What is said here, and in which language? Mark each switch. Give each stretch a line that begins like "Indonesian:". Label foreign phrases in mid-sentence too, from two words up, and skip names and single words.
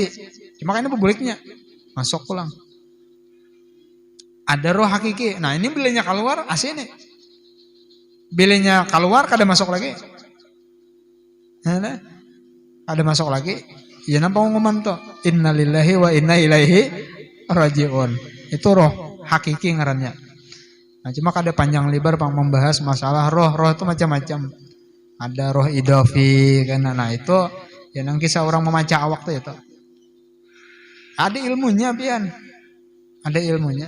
Banjar: Cuma kan ini buliknya masuk pulang. Ada roh hakiki. Nah, ini bilanya keluar asli nih. Bilanya keluar kada masuk lagi. Nah, ada masuk lagi. Ya nampak pengumuman tuh,
Arabic: إنا لله وإنا إليه راجعون.
Banjar: Itu roh hakiki ngarannya. Nah, cuma kada panjang lebar pang membahas masalah roh. Roh itu macam-macam. Ada roh idafi kan. Nah, itu ya nang kisah orang memaca awak tuh itu. Ada ilmunya pian. Ada ilmunya.